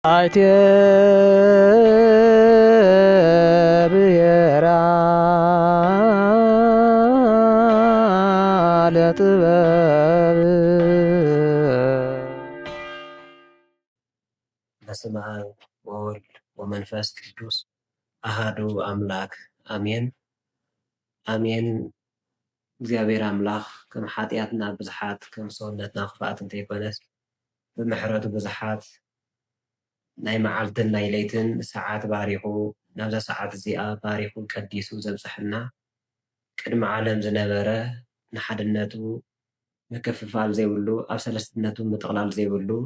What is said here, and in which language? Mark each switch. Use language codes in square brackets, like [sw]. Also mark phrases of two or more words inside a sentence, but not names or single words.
[gez] አይቴ ብሔራ ለጥበብ በስመ አብ ወወልድ ወመንፈስ ቅዱስ አሃዱ አምላክ አሜን አሜን። [ti] እግዚአብሔር አምላኽ ከም ሓጢኣትና ብዙሓት ከም ሰውነትና ክፍኣት እንተይኮነስ ብምሕረቱ ብዙሓት ናይ መዓልትን ናይ ለይትን ሰዓት ባሪኹ ናብዛ ሰዓት እዚኣ ባሪኹ ቀዲሱ ዘብፅሐና ቅድሚ ዓለም ዝነበረ ንሓድነቱ ምክፍፋል ዘይብሉ ኣብ ሰለስትነቱ ምጥቕላል ዘይብሉ